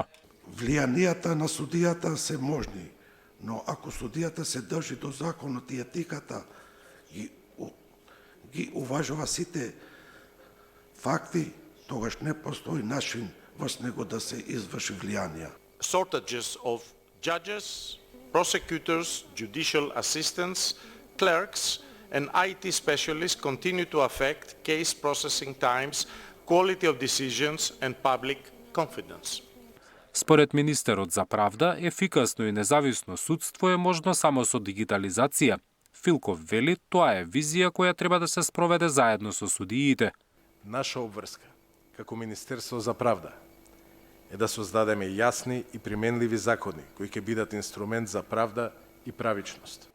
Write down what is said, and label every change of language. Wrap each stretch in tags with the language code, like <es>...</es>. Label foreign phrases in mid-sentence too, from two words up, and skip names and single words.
<mk>Влијанијата на судијата се можни, но ако судијата се држи до законот и етиката ги уважува сите факти, тогаш не постои начин во него да се изврши влијанија.</mk> <en>Shortages of judges, prosecutors, judicial assistants, clerks and IT specialists continue to affect case processing times, quality of decisions and public confidence.</en> <mk>Според министерот за правда, ефикасно и независно судство е можно само со дигитализација. Филков вели, тоа е визија која треба да се спроведе заедно со судиите. Наша обврска, како Министерство за правда, е да создадеме јасни и применливи закони, кои ќе бидат инструмент за правда и правичност.</mk>